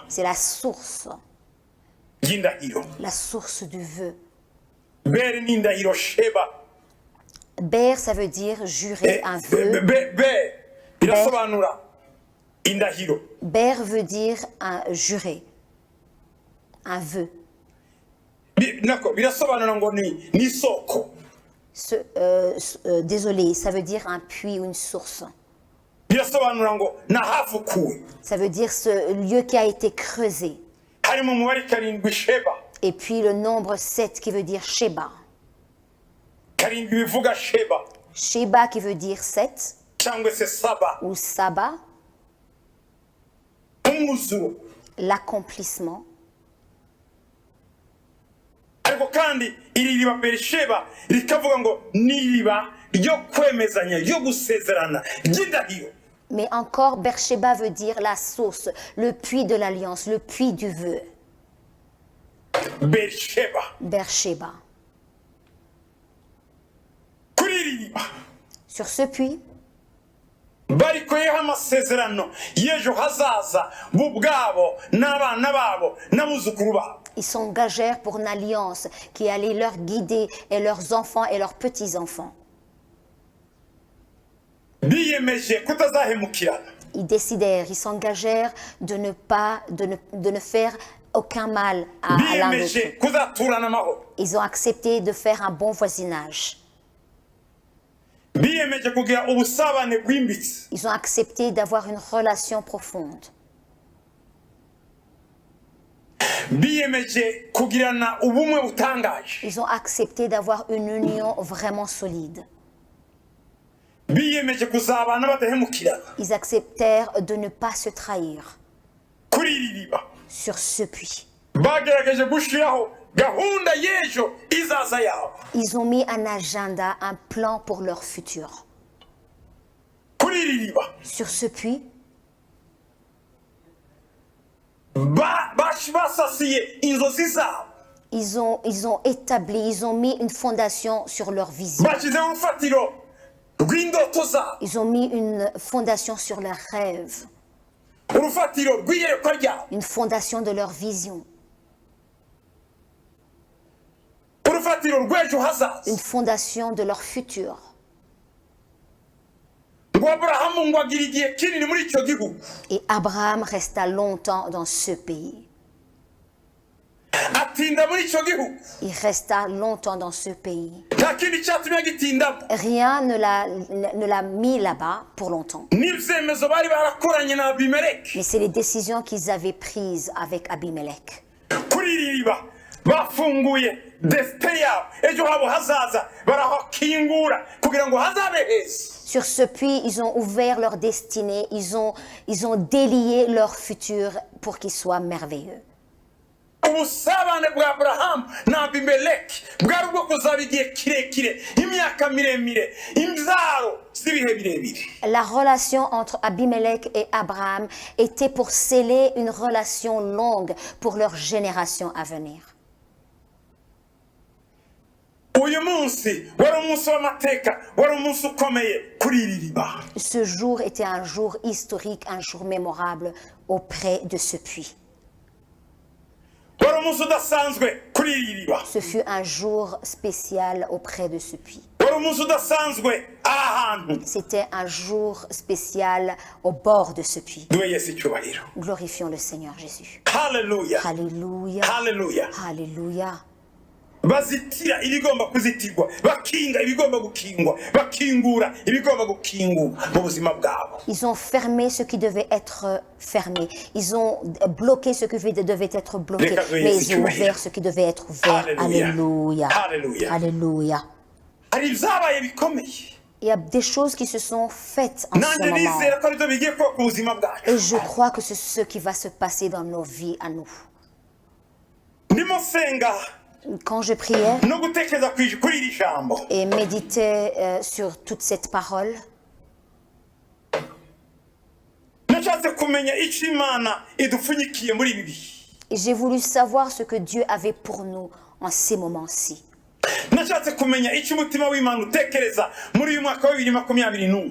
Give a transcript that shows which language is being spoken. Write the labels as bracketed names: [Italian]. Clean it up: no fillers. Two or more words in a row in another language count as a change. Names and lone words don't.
[French] c'est la source [Kinyarwanda] ry'indahiro. [French] du vœu. [Kinyarwanda] Beri ni indahiro, Sheba [French] Ber, ça veut dire jurer un vœu. [Kinyarwanda] birasobanura indahiro. [French] Ber veut dire un jurer, un vœu. [Kinyarwanda] Nako birasobanura ngo ni isoko. [French] Désolé, ça veut dire un puits ou une source. [Kinyarwanda] Birasobanura ngo nahafukuwe. [French] Ça veut dire ce lieu qui a été creusé. [Kinyarwanda] Harimo umubare karindwi Sheba. [French] Et puis le nombre 7 qui veut dire Sheba. [Kinyarwanda] Karindwi bivuga Sheba [French] Sheba qui veut dire 7 [Kinyarwanda] cyangwa se Saba. [French] ou Saba, [Kinyarwanda] Umwuzuro. [French] l'accomplissement. [Kinyarwanda] Ariko kandi iri riba Berisheba rikavuga ngo ni iriba ryo kwemezanya ryo gusezerana ry'indahiro. [French] Mais encore, Beersheba veut dire la source, le puits de l'alliance, le puits du vœu. [Kinyarwanda] Berisheba [French] Beersheba. [Kinyarwanda] kuri iri riba [French] Sur ce puits, [Kinyarwanda] barikoyeho amasezerano y'ejo hazaza bo ubwabo n'abana babo n'abuzukuru babo. [French] ils s'engagèrent pour une alliance qui allait leur guider et leurs enfants et leurs petits-enfants. [Kinyarwanda] Biyemeje kutazahemukirana. [French] Ils décidèrent, ils s'engagèrent de ne faire aucun mal à l'un [Kinyarwanda] Biyemeje [French] d'eux. [Kinyarwanda] kuzaturana amahoro. [French] Ils ont accepté de faire un bon voisinage. [Kinyarwanda] Biyemeje kugira ubusabane bwimbitse. [French] Ils ont accepté d'avoir une relation profonde. [Kinyarwanda] Biyemeje kugirana ubumwe butangaje. [French] Ils ont accepté d'avoir une union vraiment solide. [Kinyarwanda] Biyemeje kuzabana badahemukirana. [French] Ils acceptèrent de ne pas se trahir [Kinyarwanda] Kuri iri riba [French] sur ce puits. [Kinyarwanda] bagerageje gushiraho gahunda y'ejo izaza yabo. [French] Ils ont mis un agenda, un plan pour leur futur. [Kinyarwanda] Kuri iri riba [French] Sur ce puits, [Kinyarwanda] basasiye inzozi zabo. [French] ils ont établi, ils ont mis une fondation sur leur vision. [Kinyarwanda] Bashyizeho urufatiro rw'indoto zabo. [French] Ils ont mis une fondation sur leurs rêves, [Kinyarwanda] Urufatiro rw'iyerekwa ryabo. [French] une fondation de leur vision, [Kinyarwanda] Urufatiro rw'ejo hazaza. [French] une fondation de leur futur. [Kinyarwanda] Ngo Aburahamu ngo agira igihe kinini muri icyo gihugu. [French] Et Abraham resta longtemps dans ce pays. [Kinyarwanda] Atinda muri icyo gihugu. [French] Il resta longtemps dans ce pays. [Kinyarwanda] Nta kindi cyatumye agitindamo. [French] Rien ne l'a mis là-bas pour longtemps. [Kinyarwanda] N'ibyemezo bari barakoranye na Abimeleki. [French] Mais c'est les décisions qu'ils avaient prises avec Abimelech. [Kinyarwanda] Kuri iri riba bafunguye desite yabo ejo habo hazaza barahakingura kugira ngo hazabe heza. [French] Sur ce puits, ils ont ouvert leur destinée, ils ont délié leur futur pour qu'il soit merveilleux. [Kinyarwanda] Ubusabane bwa Aburahamu na Abimeleki bwari ubwo kuzaba igihe kirekire, imyaka miremire, imbyaro z'ibihe birebire. [French] La relation entre Abimelech et Abraham était pour sceller une relation longue pour leur génération à venir. [Kinyarwanda] Uyu munsi wari umunsi w'amateka, wari umunsi ukomeye kuri iri riba. [French] Ce jour était un jour historique, un jour mémorable auprès de ce puits. [Kinyarwanda] Wari umunsi udasanzwe kuri iri riba. [French] Ce fut un jour spécial auprès de ce puits. [Kinyarwanda] Wari umunsi udasanzwe aha hantu. [French] C'était un jour spécial au bord de ce puits. [Kinyarwanda] Duhe Yesu icyubahiro. [French] Glorifions le Seigneur Jésus. [Kinyarwanda] Haleluya. [French] Alléluia. [Kinyarwanda] Haleluya. [French] Alléluia. [Kinyarwanda] Bazitira ibigomba kuzitirwa, bakinga ibigomba gukingwa, bakingura ibigomba gukingwa mu buzima bwabo. [French] Ils ont fermé ce qui devait être fermé. Ils ont bloqué ce qui devait être bloqué. Mais ils ont ouvert ce qui devait être ouvert. Alléluia. Alléluia. Alléluia. Alléluia. [Kinyarwanda] hari ibyabaye bikomeye [French] Il y a des choses qui se sont faites en ce [Kinyarwanda] nanjye [French] moment. [Kinyarwanda] nizera ko aribyo bigiye kuba ku buzima bwacu [French] Et je crois que c'est ce qui va se passer dans nos vies à nous. [Kinyarwanda] ndimo senga [French] Quand je priais [Kinyarwanda] no gutekereza kuri iri jambo [French] et méditais sur toute cette parole, [Kinyarwanda] nashatse kumenya icyo imana idupfunyikiye muri ibi bihe [French] et j'ai voulu savoir ce que Dieu avait pour nous en ces moments-ci. [Kinyarwanda] nashatse kumenya icyo umutima w'imana utekereza muri uyu mwaka wa 2021